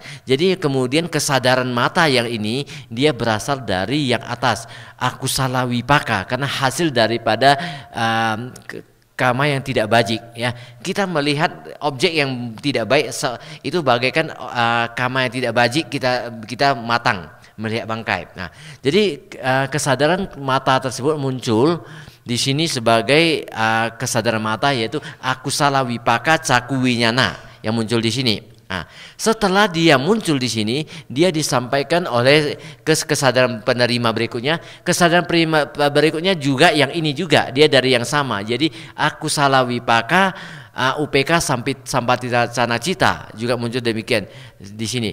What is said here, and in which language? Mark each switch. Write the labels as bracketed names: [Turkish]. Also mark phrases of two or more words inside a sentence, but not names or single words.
[Indonesian] Jadi kemudian kesadaran mata yang ini dia berasal dari yang atas, [Pali] akusala wipaka, [Indonesian] karena hasil daripada kama yang tidak bajik, ya. Kita melihat objek yang tidak baik itu bagaikan kama yang tidak bajik, kita matang melihat bangkai. Nah, jadi kesadaran mata tersebut muncul di sini sebagai kesadaran mata, yaitu [Pali] akusala wipaka caku winyana [Indonesian] yang muncul di sini. Nah, setelah dia muncul di sini, dia disampaikan oleh kesadaran penerima berikutnya. Kesadaran penerima berikutnya juga yang ini juga, dia dari yang sama. Jadi [Pali] akusala wipaka, [Indonesian] UPK [Pali] sampaticana cita [Indonesian] juga muncul demikian di sini.